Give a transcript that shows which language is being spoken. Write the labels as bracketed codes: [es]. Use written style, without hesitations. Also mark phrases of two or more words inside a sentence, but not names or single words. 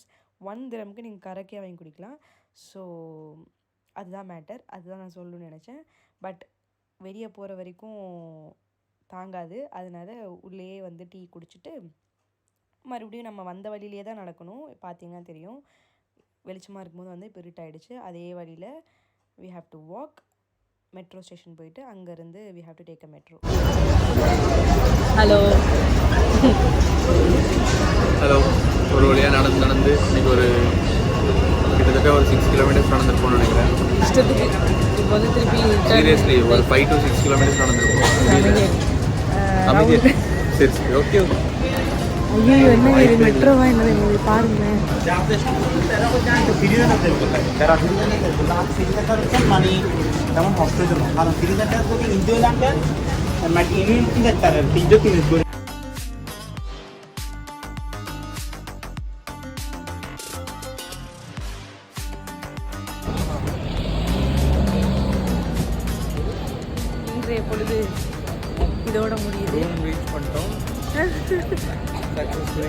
[ta] 1 dirhamக்கு நீங்கள் கரக்கே வாங்கி குடிக்கலாம். ஸோ அதுதான் மேட்டர். அதுதான் நான் சொல்லணும்னு நினச்சேன். பட் வெளியே போகிற வரைக்கும் தாங்காது. அதனால உள்ளேயே வந்து டீ குடிச்சிட்டு மறுபடியும் நம்ம வந்த வழியிலே தான் நடக்கணும். பார்த்தீங்கன்னா தெரியும், வெளிச்சமாக இருக்கும்போது வந்து இப்போ இருட்டாயிடுச்சு. அதே வழியில் [en] we have to walk. metro station [ta] போயிட்டு அங்கேருந்து [en] we have to take a metro. [ta] ஹலோ ஹலோ. ஒரு வழியாக நடந்து இன்றைக்கி ஒரு கிட்டத்தட்ட ஒரு 6 கிலோமீட்டர்ஸ் நடந்துருப்போம்னு நினைக்கிறேன். இஷ்டத்துக்கு இப்போ வந்து திருப்பி சீரியஸ்லி ஒரு 5 to 6 கிலோமீட்டர்ஸ் நடந்துருப்போம். சரி சரி [en] okay okay. [ta] ஐயோ என்ன இது மெட்ரோவா என்னது எங்களுக்கு பாருங்களேன். তেমন অপ্রয়োজন কারণ ফ্রিজারটা যদি ইন্ডিও লাগবে মানে ইমিউনিটি তার ফ্রিজও কিনে இன்றைய பொழுது இதோட முடியுது. ரீச் பண்ணிட்டோம் சக்ஸஸ்ஃபுல்லி.